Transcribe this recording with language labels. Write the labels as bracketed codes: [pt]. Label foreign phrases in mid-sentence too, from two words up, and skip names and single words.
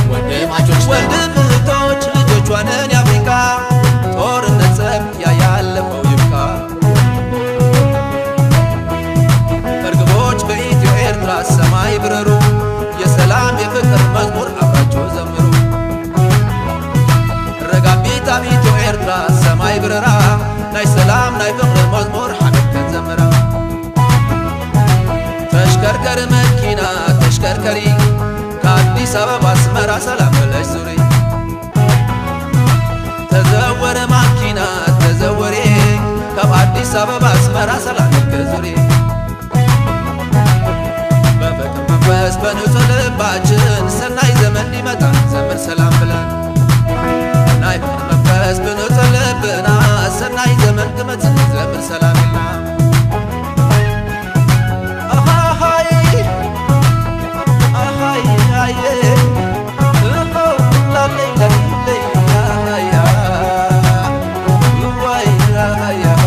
[am] ወንድማቾች ነን ወንድም እህቶች ልጆቿ ነን የአፍሪካ ጦርነት ጸብ ያ ያለፈው ይብቃ። እርግቦች በኢትዮ ኤርትራ ሰማይ ብረሩ የሰላም የፍቅር መዝሙር አብራችሁ ዘምሩ። [ti] ረጋቢት ኣብ ኢትዮ ኤርትራ ሰማይ ብረራ ናይ ሰላም ናይ ፍቅሪ መዝሙር ሓቢብከን ዘምራ። [am] ተሽከርከር መኪና ተሽከርከሪ ከአዲስ አበባ አስመራ ሰላም ብለሽ ዙሪ። [ti] ተዘወረ ማኪና ተዘወሬ ካብ ኣዲስ ኣበባ ኣስመራ ሰላም ኢልከ ዙሪ። [am] በፍቅር መንፈስ በንጹህ ልባችን ሰናይ ዘመን ሊመጣ ዘምር ሰላም ብለን [ti] ናይ ፍቅር መንፈስ በንጹህ ልብና ሰናይ ዘመን ክመጽእ ዘምር ሰላም ኢልና። [am] ኣሃሃይ ኣሃይ ኣየ እሆ ላለይ ላለይ ኣሃያ እዋይ ኣሃያ